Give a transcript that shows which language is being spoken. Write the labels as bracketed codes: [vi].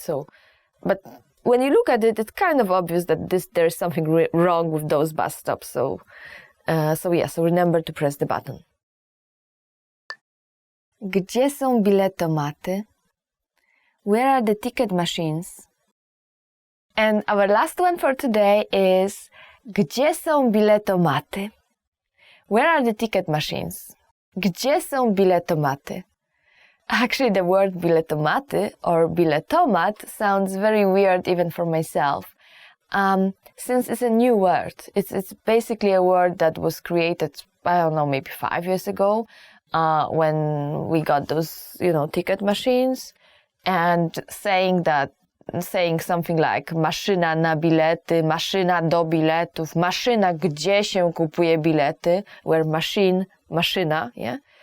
[en] So, but when you look at it, it's kind of obvious that there's something wrong with those bus stops. So remember to press the button. [pl] Gdzie są biletomaty? [en] Where are the ticket machines? And our last one for today is, [pl] gdzie są biletomaty? [en] Where are the ticket machines? [pl] Gdzie są biletomaty? [en] Actually, the word biletomaty or biletomat sounds very weird even for myself. Since it's a new word, it's basically a word that was created, I don't know, maybe 5 years ago, when we got those, ticket machines, and saying something like [pl] maszyna na bilety, maszyna do biletów, maszyna gdzie się kupuje bilety, [en] where maszyna, yeah?